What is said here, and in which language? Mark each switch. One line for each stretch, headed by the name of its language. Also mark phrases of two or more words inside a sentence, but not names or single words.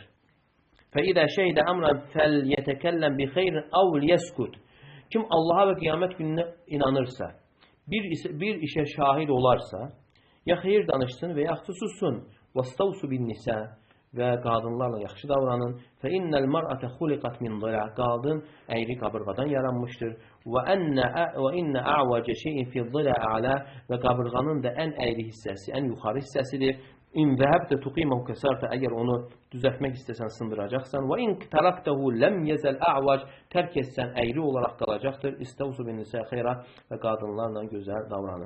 Arabic: فإذا شهد أمرا فليتكلم بخير أو ليسكت.
Azerbaijani: Kim Allaha və qiyamət gününə inanırsa, bir işə şahid olarsa, ya xeyir danışsın və ya sussun.
Arabic: وَاسْتَوْسُ بِالنِّسَى
Azerbaijani: və qadınlarla yaxşı davranın.
Arabic: فَإِنَّ الْمَرْأَةَ خُلِقَتْ مِنْ ضِلَعٍ,
Azerbaijani: qadın əyri qabırğadan yaranmışdır.
Arabic: وَإِنَّ أَعْوَجَ شَيْءٍ فِي الضِّلَعِ أَعْلَى,
Azerbaijani: və qabırğanın da ən əyri hissəsi, ən yuxarı hissəsidir.
Arabic: إن ذهبت تقيمه كسرته,
Azerbaijani: əgər onu düzəltmək istəsən sındıracaqsan.
Arabic: وإن تركته لم يزل أعوج,
Azerbaijani: tərk etsən əyri olaraq qalacaqdır.
Arabic: استوصوا بالنساء خيرا,
Azerbaijani: və qadınlarla gözəl davranın.